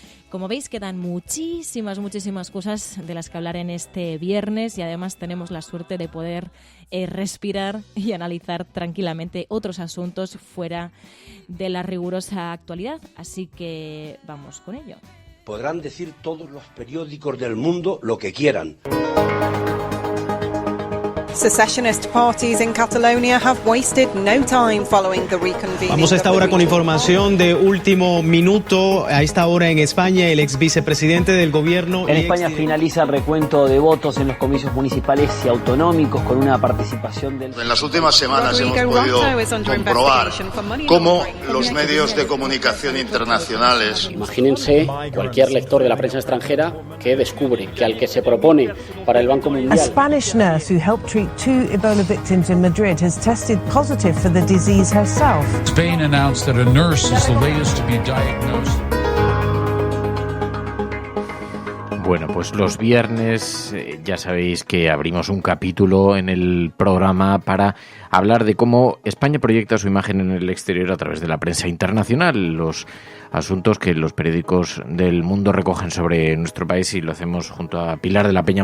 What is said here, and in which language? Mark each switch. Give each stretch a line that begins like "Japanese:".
Spanish: Como veis, quedan muchísimas cosas de las que hablar en este viernes y además tenemos la suerte de poder respirar y analizar tranquilamente otros asuntos fuera de la rigurosa actualidad. Así que vamos con ello. Podrán decir todos los periódicos del mundo lo que quieran.
English: Secessionist parties in Catalonia have wasted no time following the reconvening.
Spanish: Vamos a esta hora con información de último minuto. A esta hora en España, el ex vicepresidente del gobierno. En España finaliza el recuento de votos en los comicios municipales y autonómicos con una participación del... En las últimas semanas hemos podido comprobar cómo los medios de comunicación internacionales... Imagínense cualquier lector de la prensa extranjera que descubre que al que se propone para el Banco Mundial...
English: A Spanish nurse who helped treat 2 Ebola victims in Madrid has tested positive for the disease herself. Spain announced that a nurse is the latest to be diagnosed.
Spanish: Bueno, pues los viernes ya sabéis que abrimos un capítulo en el programa para hablar de cómo España proyecta su imagen en el exterior a través de la prensa internacional, los asuntos que los periódicos del mundo recogen sobre nuestro país, y lo hacemos junto a Pilar de la Peña.